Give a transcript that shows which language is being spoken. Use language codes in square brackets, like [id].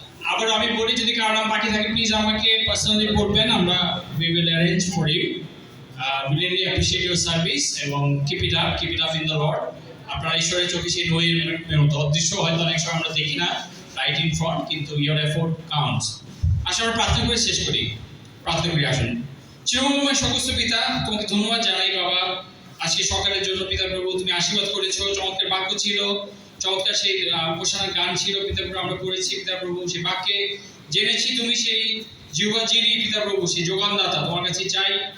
[bn] আবার আমি বলি, যদি কারো নাম বাকি থাকে প্লিজ আমাকে পার্সোনালি বলবেন, আমরা [en] we will arrange for you. We really appreciate your service এবং keep it up in the Lord. [bn] আপনারা ঈশ্বরের চোখে সেই নইয়ের মতো অদৃশ্য, হয়তো অনেক সময় আমরা দেখি না [en] right in front, [bn] কিন্তু [en] your effort counts. [bn] আসলে আমরা প্রার্থনা করে শেষ করি। প্রার্থনা করি, আসুন। চিরময় সমস্ত পিতা, তোমাকে ধন্যবাদ জানাই বাবা আজকে সকালের জন্য। পিতা প্রভু, তুমি আশীর্বাদ করেছো, চমৎকার বাক্য ছিল, চমৎকার সেই ঘোষণার গান ছিল পিতা প্রভু, আমরা করেছি পিতা প্রভু, সেই বাক্যে জেনেছি তুমি সেই জিহ্বা যিনি পিতা প্রভু, সেই যোগানদাতা। তোমার কাছে চাই